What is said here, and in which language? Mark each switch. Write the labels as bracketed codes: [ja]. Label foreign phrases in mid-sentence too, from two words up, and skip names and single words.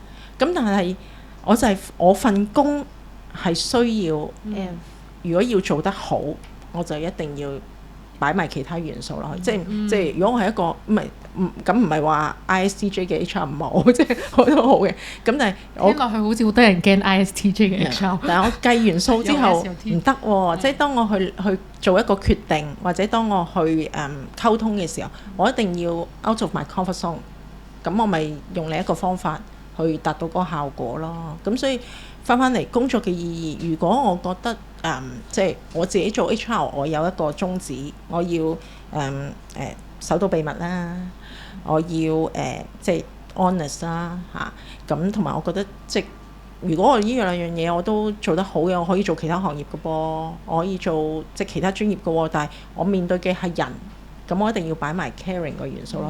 [yue] 咁但係我就係我份工係需要如果要做得好，我就一定要擺埋其他元素落去，即係如果我係一個唔係話 ISTJ 嘅 HR 唔好，即係我都好嘅。咁但係我聽落去好似好多人驚 ISTJ 嘅 HR，但係我計元素之後唔得喎，即係當我去做一個決定，或者當我去溝通嘅時候，我一定要 [en] out of my comfort zone。 [yue] 咁我咪用另一個方法去達到嗰個效果咯。咁所以翻嚟工作嘅意義，如果我覺得即係我自己做 HR， 我有一個宗旨，我要守到秘密啦，我要即係 honest 啦咁同埋我覺得即係如果我呢兩樣嘢我都做得好嘅，我可以做其他行業嘅噃，我可以做即係其他專業嘅喎，但係我面對嘅係人，咁我一定要擺埋 caring 個元素咯。